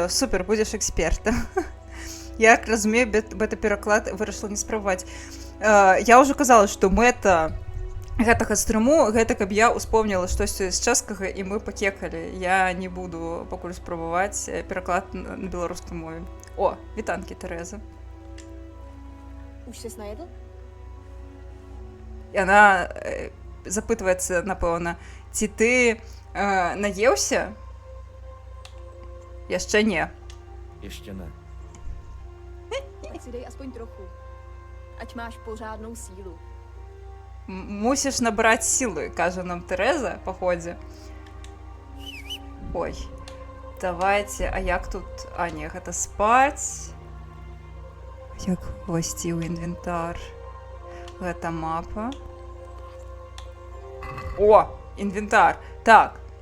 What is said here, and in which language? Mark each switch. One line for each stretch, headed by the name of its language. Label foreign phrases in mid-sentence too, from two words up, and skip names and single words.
Belarusian: Супер, будзеш экспертам. Як разумею, бета-пераклад вырашыла не спрабаваць. Я ўжо казала, што мэта гэтага стрыму, гэта каб я успомніла штосьці з чэшскага, і мы пакекалі. Я не буду пакуль спрабаваць пераклад на беларускай мове. О, вітанкі, Тэрэза.
Czech: Už ses najedl?
Belarusian: Яна запытваецца, напэўна, ці ты наеўся? Яшчэ не.
Czech: Ještě ne. Tak si dej aspoň trochu. Ať máš pořádnou sílu.
Belarusian: Мусіш набраць сілы, кажа нам Тэрэза па ходзе. Ой, давайте, а як тут... А, не, гэта спаць. Як увайсці ў інвентар? Гэта мапа. О, інвентар. Так.